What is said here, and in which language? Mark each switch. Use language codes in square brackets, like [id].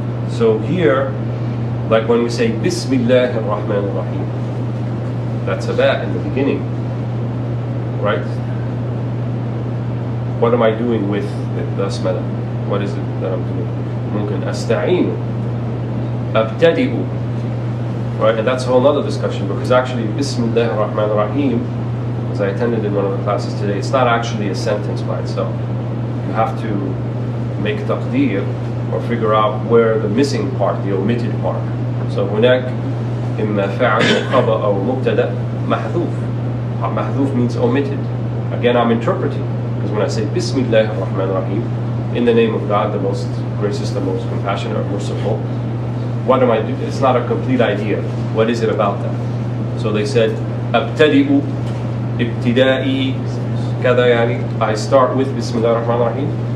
[en] So here, like when we say Bismillah ar-Rahman ar-Rahim, that's a ba in the beginning, right? What am I doing with the basmala? What is it that I'm doing? [ar] ممكن أستعين, أبتدئ, right? [en] And that's a whole other discussion, because actually Bismillah ar-Rahman ar-Rahim, as I attended in one of the classes today, it's not actually a sentence by itself. You have to make taqdeer, or figure out where the missing part, the omitted part. [ar] So هناك إما فعل وخبر أو مبتدأ محذوف. [en] Mahذuf means omitted. Again, I'm interpreting, because when I say Bismillah ar-Rahman ar-Rahim, in the name of God, the most gracious, the most compassionate, or merciful, what am I doing? It's not a complete idea. What is it about that? So they said, [ar] أبتدئ ابتدائي كذا يعني, [en] I start with Bismillah ar-Rahman ar-Rahim.